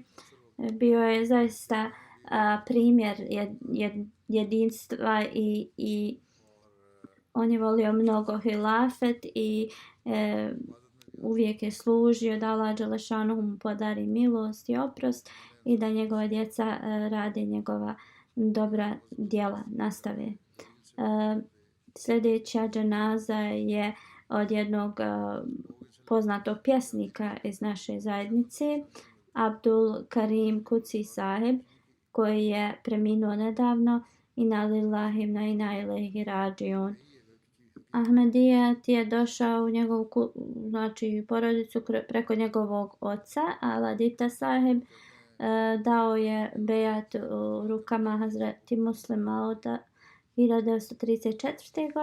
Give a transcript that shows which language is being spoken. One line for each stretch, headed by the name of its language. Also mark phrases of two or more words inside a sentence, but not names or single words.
Bosnian: Bio je zaista primjer jedinstva i on je volio mnogo hilafet i uvijek je služio da Allah dželešanuhu mu podari milost i oprost i da njegova djeca rade njegova dobra djela, nastave. Sljedeća dženaza je od jednog poznatog pjesnika iz naše zajednice, Abdul Karim Kuci Sahib, koji je preminuo nedavno.
Arabic: إنا لله وإنا إليه راجعون.
Bosnian: Ahmedijat je došao u njegovu znači porodicu preko njegovog oca, Aladita Sahib. Dao je bejat u rukama Hazreti Muslim Mauda 1934.